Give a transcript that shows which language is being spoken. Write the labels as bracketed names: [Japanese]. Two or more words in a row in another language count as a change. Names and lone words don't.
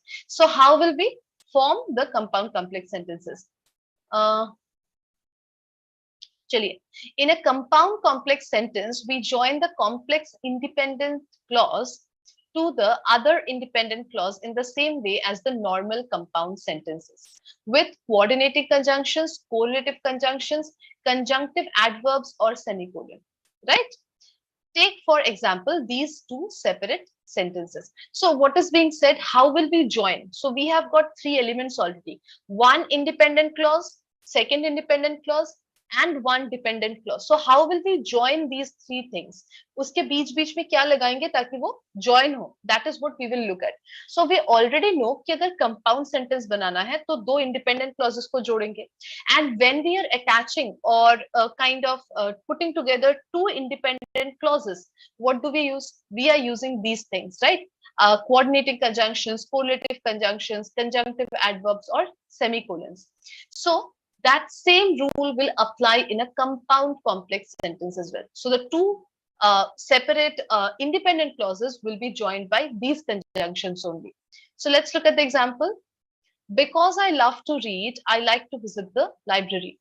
[English] So how will we form the compound complex sentences? In a compound complex sentence, we join the complex independent clause to the other independent clause in the same way as the normal compound sentences, with coordinating conjunctions, correlative conjunctions, conjunctive adverbs, or semicolon, right? Take, for example, these two separate sentences. So what is being said? How will we join? So we have got three elements already. One independent clause, second independent clause, and one dependent clause. So how will we join these three things? [Hindi] उसके बीच बीच में क्या लगाएंगे ताकि वो join हो? [English] That is what we will look at. So we already know [Hindi] कि अगर [English] compound sentence [Hindi] बनाना है तो दो [English] independent clauses [Hindi] को जोड़ेंगे. [English] And when we are attaching or kind of putting together two independent clauses, what do we use? We are using these things, right? Coordinating conjunctions, correlative conjunctions, conjunctive adverbs, or semicolons. So that same rule will apply in a compound complex sentence as well. So the two separate independent clauses will be joined by these conjunctions only. So let's look at the example. Because I love to read, I like to visit the library.